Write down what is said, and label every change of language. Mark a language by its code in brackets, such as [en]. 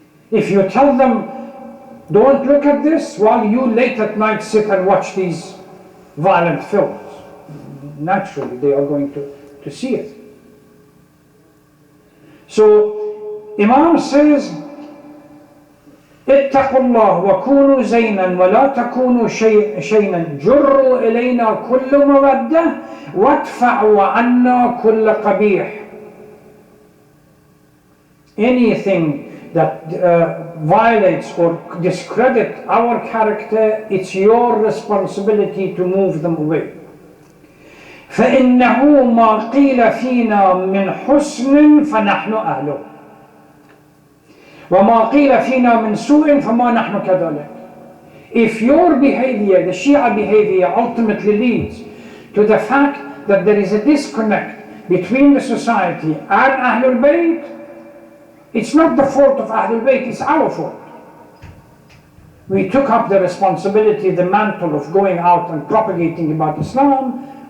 [en] If you tell them don't look at this while you late at night sit and watch these violent films, naturally they are going to see it. So Imam says, [ar] اتقوا الله وكونوا زينا ولا تكونوا شيئا جروا إلينا كل مودة وادفعوا عنا كل قبيح. [en] Anything that violates or discredits our character, it's your responsibility to move them away. [ar] فإنه ما قيل فينا من حسن فنحن أهله وما قيل فينا من سوء فما نحن كذلك. [en] If your behavior, the Shia behavior, ultimately leads to the fact that there is a disconnect between the society and Ahlul Bayt, it's not the fault of Ahlul Bayt, it's our fault. We took up the responsibility, the mantle of going out and propagating about Islam.